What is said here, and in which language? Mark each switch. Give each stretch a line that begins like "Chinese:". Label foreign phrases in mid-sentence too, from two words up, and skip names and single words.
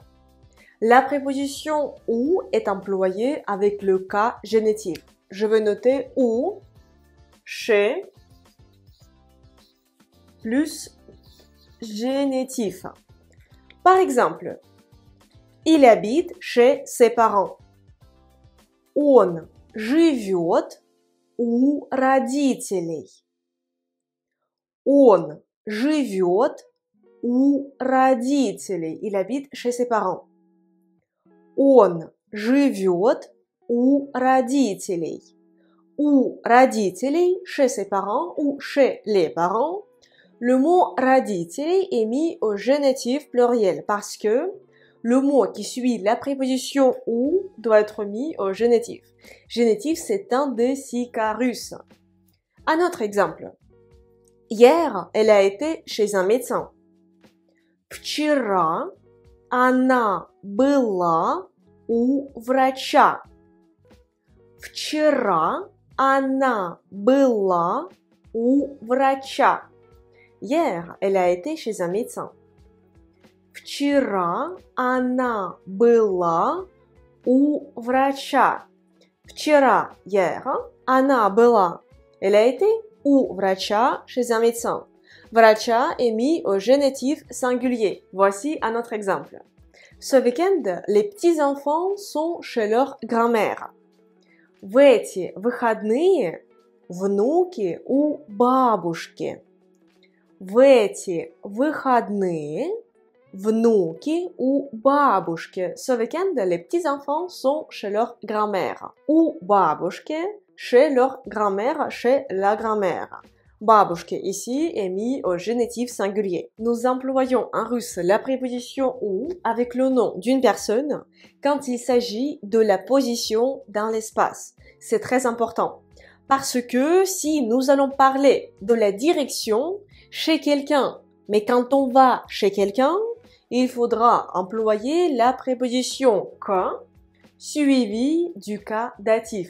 French: La préposition ou est employée avec le cas génitif. Je vais noter ou, chez, plus génitif. Par exemple, il habite chez ses parents.
Russian: Он живет у родителей. Он живет у родителей.
French: Il habite chez ses parents.
Russian: Он живет у родителей. У родителей,
French: chez ses parents ou chez les parents. Le mot родителей est mis au génitif pluriel parce que le mot qui suit la préposition ou doit être mis au génitif. Génitif, c'est un des 6 cas russes. Un autre exemple. Hier, elle a été chez un médecin.
Russian: Вчера она была у врача. Вчера она была у врача.
French: Hier, elle a été chez un médecin.
Russian: Вчера она была у врача. Вчера, hier, она была.
French: Elle a été
Russian: у врача
French: chez un médecin. Врача est mis au génitif singulier. Voici un autre exemple. Ce week-end, les petits-enfants sont chez leur grand-mère.
Russian: В эти выходные внуки у бабушки. В эти выходные внуки у бабушки.
French: Ce week-end, les petits-enfants sont chez leur grand-mère.
Russian: У бабушки,
French: chez leur grand-mère, chez la grand-mère. Бабушки ici est mis au génitif singulier. Nous employons en russe la préposition ou avec le nom d'une personne quand il s'agit de la position dans l'espace. C'est très important parce que si nous allons parler de la direction chez quelqu'un, mais quand on va chez quelqu'un, il faudra employer la préposition que suivie du cas datif.